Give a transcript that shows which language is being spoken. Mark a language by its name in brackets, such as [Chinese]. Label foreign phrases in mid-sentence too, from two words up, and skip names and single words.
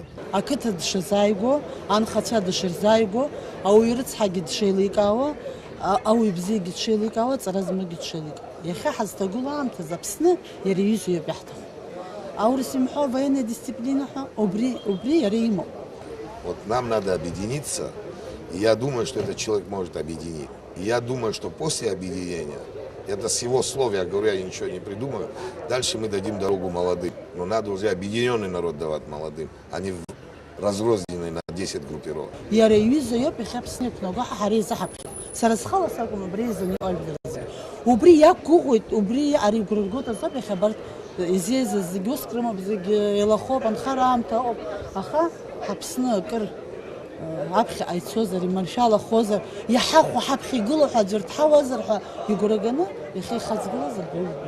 [Abkhazian] Ақыҭа дшазааиго, анхацәа дышырзааиго, ауаҩ рыцҳагьы дшеиликаауа, ауаҩ бзиагьы дшеиликаауа, ҵара змагьы дшеиликаауа. Иахьа ҳазҭагылоу аамҭазы Аԥсны иара иҩызоу иоуп иаҳҭаху. Аурыс имҳәо [Russian] военная дисциплина [Abkhazian] ҳәа убри иара имоуп. [Russian] Вот нам надо объединиться, и я думаю, что этот человек может объединить. И я думаю, что после объединения, это с его слов, я говорю, я ничего не придумаю, дальше мы дадим дорогу молодым. Но надо уже объединенный народ давать молодым, а не разрозненный на 10 группировок. [Abkhazian] Иара иҩыза иоуп иахьа Аԥсны иқәнаго ҳара изаҳаԥхьо. Сара схала сакәым абри изаны иҟалҵарызгьы. Убри иақәгәыӷуеит, убри ара игәра ргоит азоуп иахьа абарҭ изеизаз зегьы ускрамоуп, зегьы еилахоуп, анхара аамҭа ауп. Аха ҳаԥсны акыр аԥхьа ҟаицозар, иманшәалахозар, иаҳахәо ҳаԥхьа игылоу ҳәа аӡәыр дҳауазар ҳәа игәра ганы иахьа ихаҵгылазар баҩуп.